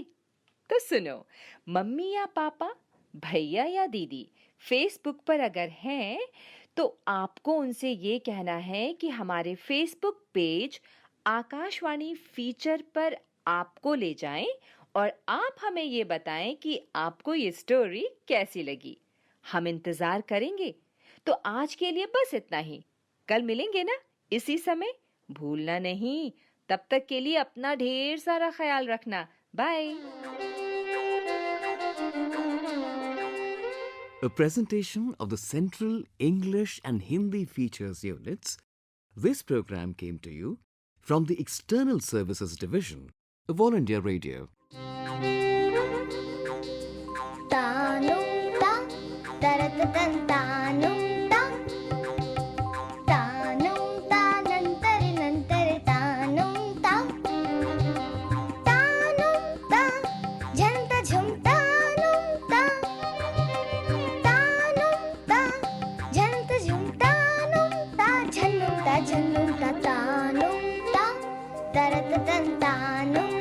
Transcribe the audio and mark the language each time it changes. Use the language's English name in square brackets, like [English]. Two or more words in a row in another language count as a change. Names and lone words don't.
[Hindi] तो सुनो, मम्मी या पापा, भैया या दीदी फेसबुक पर अगर हैं तो आपको उनसे ये कहना है कि हमारे [English] Facebook page [Hindi] आकाशवाणी फीचर पर आपको ले जाएं और आप हमें ये बताएं कि आपको ये स्टोरी कैसी लगी। हम इंतजार करेंगे। तो आज के लिए बस इतना ही। कल मिलेंगे ना इसी समय? भूलना नहीं। तब तक के लिए अपना ढेर सारा ख्याल रखना। बाय। [English] A presentation of the Central English and Hindi Features Units. This program came to you from the External Services Division of All India Radio. तानुं ता तरत तन तानुं ता तानुं ता नंतर नंतर तानुं ता झंत झुम तानुं ता झंत झुम तानुं ता झन्नुं ता तानुं ता तरत तन तानुं